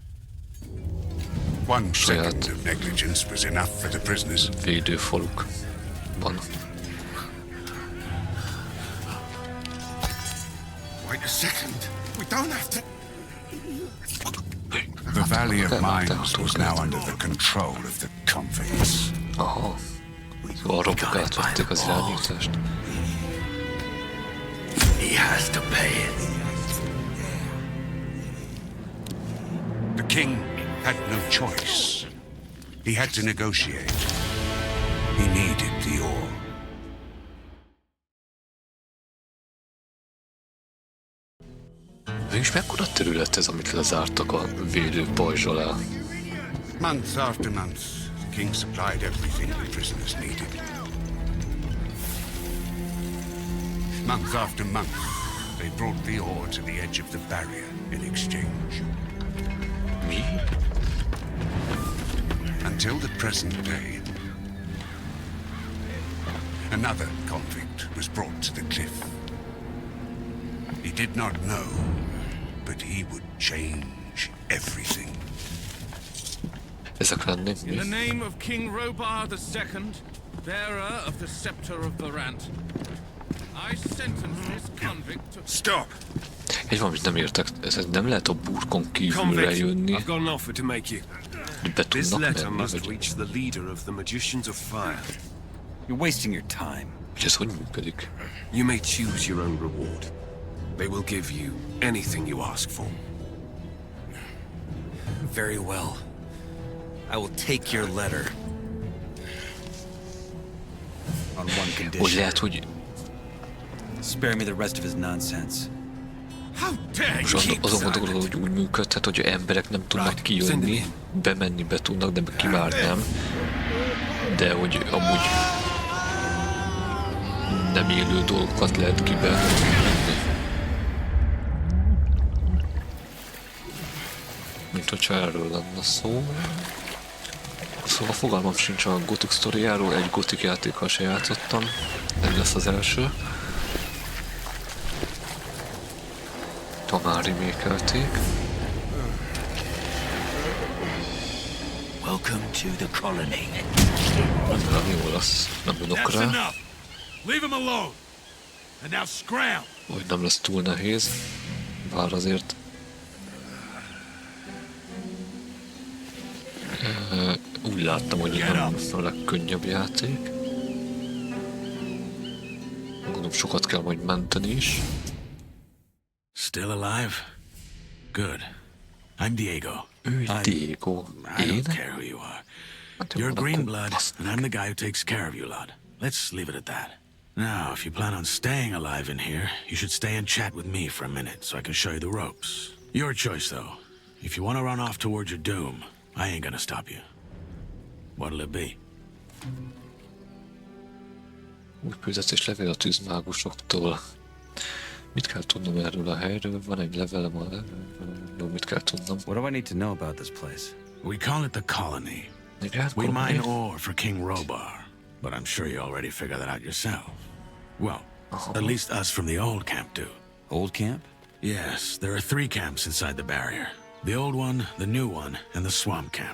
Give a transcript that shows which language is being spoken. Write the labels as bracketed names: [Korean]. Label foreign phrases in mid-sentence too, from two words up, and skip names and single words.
[English] One second of negligence was enough for the prisoners. [Hungarian] Védőfaluk van. [English] Wait a second. We don't have to. The Valley of Mines was now under the control of the convicts. Aha. [Hungarian] Szóval a robok átvették az irányítást. [English] He has to pay it. The king had no choice. He had to negotiate. He needed the ore. [Hungarian] Mégis mekkora terület ez, amit lezártak a védő pajzs alá? [English] Month after month, the king supplied everything the prisoners needed. Month after month, they brought the ore to the edge of the barrier in exchange. [Hungarian] Mi? [English] Until the present day, another convict was brought to the cliff. He did not know, but he would change everything. [Hungarian] Ezek lennék mi? [English] In the name of King Robar II, bearer of the scepter of Varant, I sentence this convict to... Stop! [Hungarian] Egy valamit nem értek, ez nem lehet a burkon kívülre jönni. [English] I've got an offer to make you. [Hungarian] Be [English] This [Hungarian] tudnak [English] letter [Hungarian] menni, [English] must [Hungarian] vagy [English] reach the leader of the Magicians of Fire. You're wasting your time. [Hungarian] hogy ez hogy működik? [English] You may choose your own reward. They will give you anything you ask for. Very well. I will take your letter. On one [Hungarian] Hogy [English] condition. [Hungarian] lehet, hogy [English] Spare me the rest of his nonsense. How dare you [Hungarian] most [English] keep [Hungarian] azon [English] silent? [Hungarian] gondolom, hogy úgy működhet, hogy emberek nem tudnak kijönni, bemenni be tudnak, de ki már nem. De hogy amúgy nem élő dolgokat lehet kibenni. Mint hogyha erről lenne szó. Szóval fogalmam sincs a Gothic sztoriáról, egy Gothic játékkal se játszottam. Ez lesz az első. Már remake-elték. [English] Welcome to the colony. [Hungarian] Nem jó lesz, nem jönök [English] That's [Hungarian] rá. [English] enough. Leave him alone. And now scram. [Hungarian] Hogy nem lesz túl nehéz. Bár azért... Úgy láttam, hogy nem a legkönnyebb játék. Gondolom sokat kell majd menteni is. [English] Still alive? Good. I'm Diego. [Hungarian] Ő Diego. [English] I [Hungarian] Én? [English] don't care who you are. [Hungarian] Hát [English] You're [Hungarian] jó, [English] green [Hungarian] akkor [English] blood, [Hungarian] azt [English] and I'm the guy who takes care of you lot. Let's leave it at that. Now, if you plan on staying alive in here, you should stay and chat with me for a minute so I can show you the ropes. Your choice, though. If you want to run off towards your doom, I ain't gonna stop you. What'll it be? [Hungarian] Új küldetés levél a tűzmágusoktól. Mit kell tudnom erről a helyről? Van egy levelem a levelről. Mit kell tudnom? [English] What do I need to know about this place? We call it the Colony. We mine ore for King Robar, but I'm sure you already figured that out yourself. Well, at least us from the old camp do. Old camp? Yes, there are 3 camps inside the barrier. The old one, the new one, and the swamp camp.